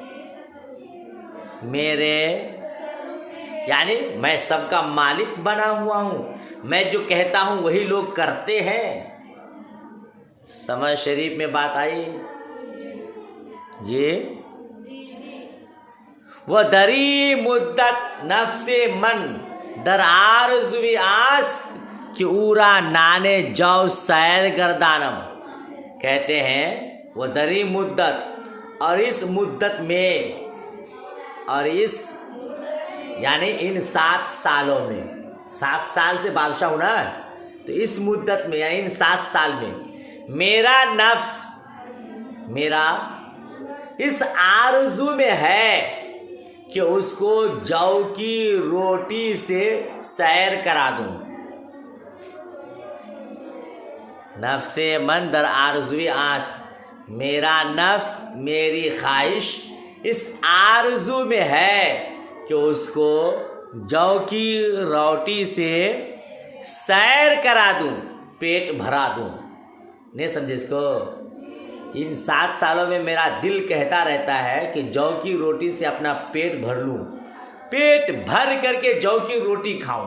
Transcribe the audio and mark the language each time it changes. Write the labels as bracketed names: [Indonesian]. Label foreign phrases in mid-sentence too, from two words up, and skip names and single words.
[Urdu] میرے یعنی میں سب کا مالک بنا ہوا ہوں، میں جو کہتا ہوں وہی لوگ کرتے ہیں. سمجھ شریف میں بات آئی جی. [Persian] وہ دری مدت نفس من در آرزوی آست کہ اورا نانے جو سیر گردانم. [Urdu] کہتے ہیں [Persian] وہ دری مدت، [Urdu] اور اس مدت میں، اور اس یعنی ان 7 سالوں میں، 7 سال سے بادشاہ ہونا ہے، تو اس مدت میں یعنی ان 7 سال میں میرا نفس، میرا اس آرزو میں ہے کہ اس کو جو کی روٹی سے سیر کرا دوں. [Persian] نفس من در آرزوی آست، [Urdu] میرا نفس، میری خواہش اس آرزو میں ہے کہ اس کو جو کی روٹی سے سیر کرا دوں، پیٹ بھرا دوں. نہیں سمجھے اس کو? ان 7 سالوں میں میرا دل کہتا رہتا ہے کہ جو کی روٹی سے اپنا پیٹ بھر لوں، پیٹ بھر کرکے جو کی روٹی کھاؤں.